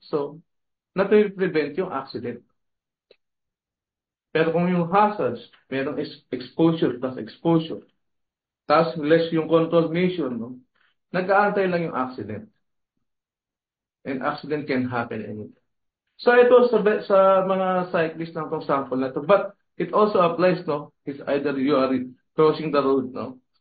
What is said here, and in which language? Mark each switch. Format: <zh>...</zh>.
<tl>So, na-prevent yung accident. Pero kung yung hazards, merong exposure plus exposure, tapos less yung control measure, no? Nag-aantay lang yung accident.</tl> <en>And accident can happen anytime.</en> <tl>So ito sa mga cyclists ng tong sample na to.</tl> <en>But it also applies, no? It's either you are crossing the road, no?</en>